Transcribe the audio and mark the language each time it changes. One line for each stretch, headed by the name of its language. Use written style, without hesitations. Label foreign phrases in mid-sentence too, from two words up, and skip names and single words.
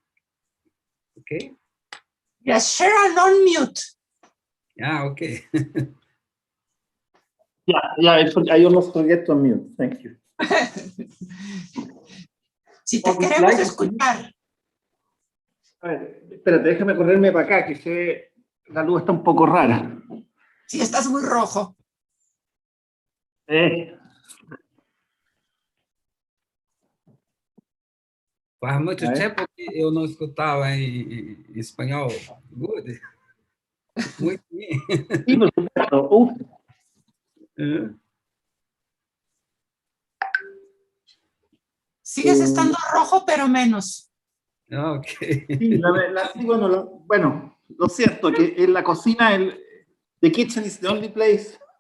English: Okay? Yes, share and unmute. Yeah, okay. I almost forget to unmute. Thank you.
Spanish: Si te queremos escuchar. A ver, espérate, déjame correrme para acá, que la luz está un poco rara. Sí, estás muy rojo.
Portuguese: Faz muito tempo que eu não escutava em espanhol. Good. Muito bem.
Spanish: Sí, por supuesto. Sigues estando rojo, pero menos. Ok. Sí, bueno, lo cierto que en la cocina,
English: the kitchen is the only place.